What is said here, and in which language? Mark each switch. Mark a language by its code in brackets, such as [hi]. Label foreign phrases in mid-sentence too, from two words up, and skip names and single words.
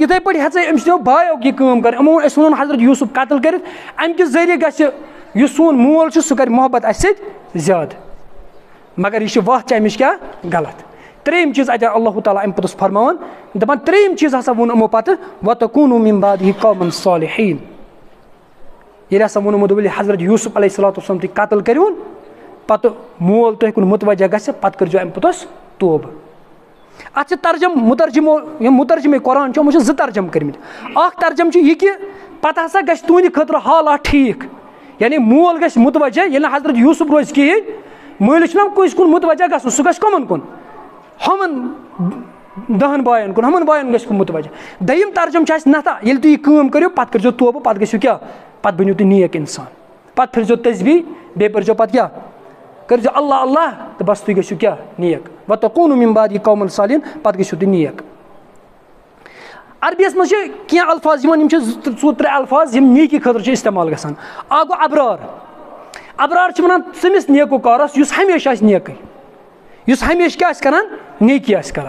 [ks] یِتھَے پٲٹھۍ ہٮ۪ژے أمِس تِمو بایو یہِ کٲم کَرٕنۍ یِمو أسۍ ووٚنُن حضرت یوٗسف قتل کٔرِتھ اَمہِ کہِ ذٔریعہٕ گژھِ یُس سون مول چھُ سُہ کَرِ محبت اَسہِ سۭتۍ زیادٕ. مگر یہِ چھِ وَتھ چھِ اَمِچ کیٛاہ غلط. ترٛیٚیِم چیٖز اَتہِ اللہ تعالیٰ اَمہِ پوٚتُس فرماوان دَپان ترٛیٚیِم چیٖز ہسا ووٚن یِمو پَتہٕ [ar] وَتَکوٗنوٗ مِن بَعدِہِ قومًا صالِحیٖن. [ks] ییٚلہِ ہسا ووٚن یِمو دوٚپ ییٚلہِ حضرت یوٗسف [ar] علیہ صلاتُ وسلام [ks] تُہۍ قتل کٔرۍوُن پَتہٕ مول تۄہہِ کُن مُتوجہ گژھِ پَتہٕ کٔرۍزیو اَمہِ پوٚتُس توبہٕ. اَتھ چھِ مُترجِمے قرآن چھِ یِمو چھِ 2 ترجم کٔرمٕتۍ. اَکھ ترجم چھُ یہِ کہِ پَتہٕ ہسا گژھِ تُہنٛدِ خٲطرٕ حالات ٹھیٖک, یعنی مول گژھِ مُتوجہ ییٚلہِ نہٕ حضرت یوٗسف روزِ کِہیٖنۍ, مٲلِس چھُنہ کٲنٛسہِ کُن مُتوجہ گژھُن, سُہ گژھِ کٕمن کُن, ہُمن 10 باین کُن, ہُمن باین گژھِ مُتوجہ. دوٚیِم ترجم چھُ اَسہِ نتھا ییٚلہِ تُہۍ یہِ کٲم کٔرِو پَتہٕ کٔرۍزیو توبہٕ, پَتہٕ گٔژھِو کیٛاہ, پَتہٕ بٔنِو تُہۍ نیک اِنسان, پَتہٕ پھِرزیو تسبیح, بیٚیہِ پٔرزیو پَتہٕ کیٛاہ, کٔرۍزیو اللہ اللہ تہٕ بس تُہۍ گٔژھِو کیٛاہ نیک. [ar] وَتَکوٗنُوا مِن بَعْدِی قَوْمًا صَالِحِیٖن, [ks] پَتہٕ گٔژھِو تُہۍ نیک. عربیَس منٛز چھِ کینٛہہ الفاظ یِوان, یِم چھِ 2-3 الفاظ یِم نیکی خٲطرٕ چھِ اِستعمال گژھان. اکھ گوٚو ابرار. ابرار چھِ وَنان تٔمِس نیکوکارَس یُس ہمیشہِ آسہِ نیکٕے, یُس ہمیشہِ کیٛاہ آسہِ کران, نیکی آسہِ کران.